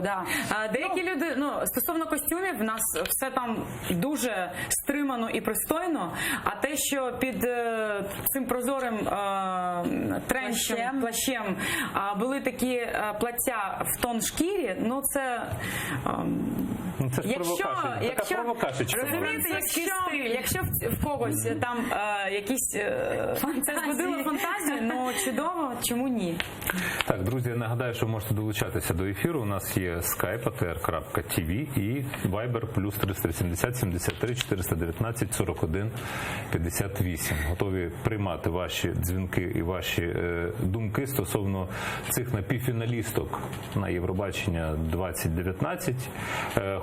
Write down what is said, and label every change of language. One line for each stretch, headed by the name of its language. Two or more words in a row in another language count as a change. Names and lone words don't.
Ukrainian: Деякі люди, стосовно костюмів, в нас все там дуже стримано і пристойно, а те, що під цим прозорим плащем були такі плаття в тон шкірі, це ж провокашечка. Розумієте, якщо в когось там якісь це збудило фантазію, чудово, чому ні? Так, друзі, я нагадаю, що можете долучатися до ефіру. У нас є Skype, atr.tv і Viber плюс 370 73 419 41 58. Готові приймати ваші дзвінки і ваші думки стосовно цих напівфіналісток на Євробачення 2019.